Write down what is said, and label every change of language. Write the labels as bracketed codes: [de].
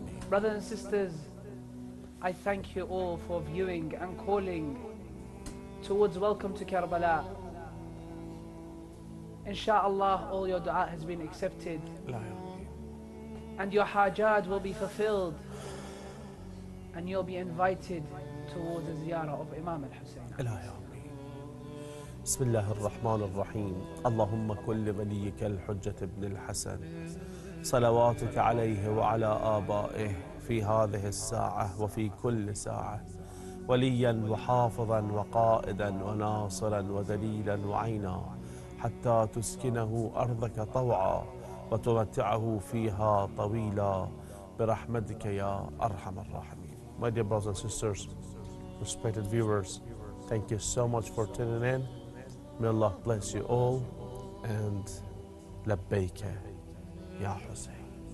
[en] Brothers and sisters, I thank you all for viewing and calling towards Welcome to Karbala. Insha'Allah, all your dua has been accepted and your hajat will be fulfilled, and you'll be invited towards the ziyarah of Imam al-Hussein. [ar] بسم الله الرحمن الرحيم. اللهم كل وليك الحجة ابن الحسن صلواتك عليه وعلى آبائه في هذه الساعة وفي كل ساعة، وليا وحافظا وقائدا وناصرا ودليلا وعينا، حتى تسكنه أرضك طوعا وتمتعه فيها طويلا برحمتك يا أرحم الراحمين. [en] My dear brothers and sisters, respected viewers, thank you so much for tuning in. May Allah bless you all, and [ar] لبيك يا حسين.